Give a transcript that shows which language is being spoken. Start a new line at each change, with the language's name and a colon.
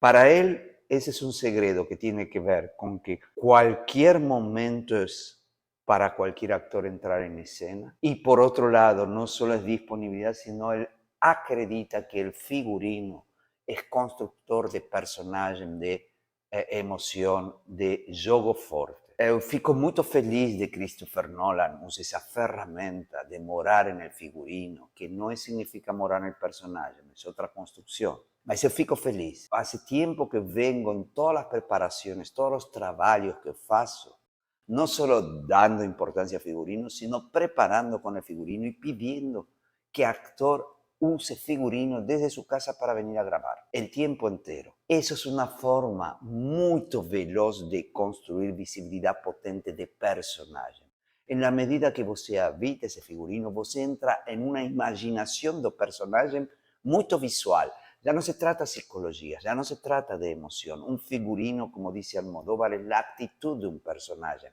Spanish: Para él, ese es un secreto que tiene que ver con que cualquier momento es para cualquier actor entrar en escena. Y por otro lado, no solo es disponibilidad, sino él acredita que el figurino es constructor de personaje, de emoción, de jogo forte.
Portuguese: Eu fico muito feliz de Christopher Nolan use essa ferramenta de morar nel figurino, que não significa morar nel personagem, é outra construção. Mas eu fico feliz. Hace tempo que vengo em todas as preparações, todos os trabalhos que faço, não só dando importância ao figurino, sino preparando com o figurino e pedindo que actor use figurino
Spanish: desde su casa para venir a grabar el tiempo entero. Eso es una forma muy veloz de construir visibilidad potente de personaje. En la medida que você habita ese figurino, você entra en una imaginación do personaje muy visual. Ya no se trata de psicología, ya no se trata de emoción. Un figurino, como dice Almodóvar, es la actitud de un personaje.